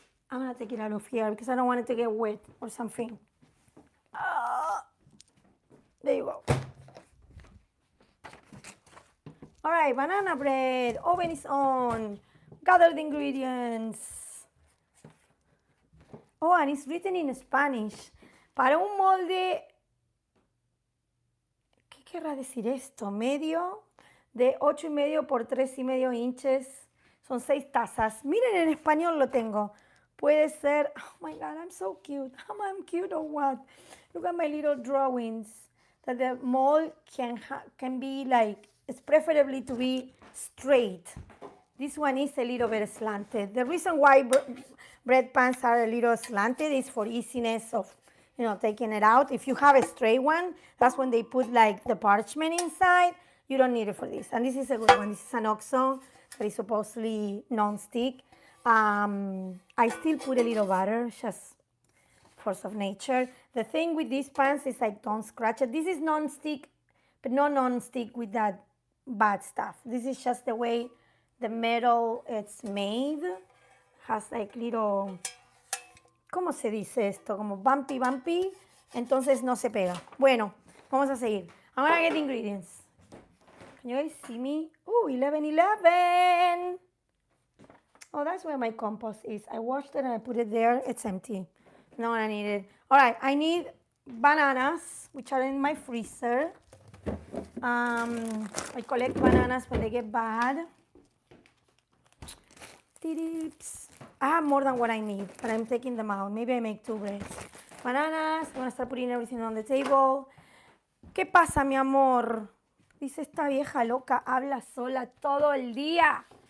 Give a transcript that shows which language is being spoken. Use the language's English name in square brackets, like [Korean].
[English] I'm gonna take it out of here because I don't want it to get wet or something. There you go. All right, banana bread. Oven is on. Gather the ingredients. Oh, and it's written in Spanish. [Spanish] Para un molde, ¿qué querrá decir esto? Medio de 8,5 por 3,5 inches. Son 6 tazas. Miren, en español lo tengo. Puede ser, [English] oh my God, I'm so cute. I'm cute or what? Look at my little drawings. That the mold can be like, it's preferably to be straight. This one is a little bit slanted. The reason why bread pans are a little slanted is for easiness of, taking it out. If you have a straight one, that's when they put like the parchment inside. You don't need it for this. And this is a good one. This is an Oxo that is supposedly non-stick. I still put a little butter, just force of nature. The thing with these pans is like don't scratch it. This is non-stick, but not non-stick with that bad stuff. This is just the way the metal it's made. Has like little, [Spanish] ¿cómo se dice esto? Como bumpy, entonces no se pega. Bueno, vamos a seguir. [English] I'm gonna get the ingredients. Can you guys see me? Ooh, 11:11. Oh, that's where my compost is. I washed it and I put it there. It's empty. No, I need it. All right, I need bananas, which are in my freezer. I collect bananas when they get bad. I have more than what I need, but I'm taking them out. Maybe I make 2 breads. Bananas, I'm going to start putting everything on the table. [Spanish] ¿Qué pasa, mi amor? Dice esta vieja loca, habla sola todo el día.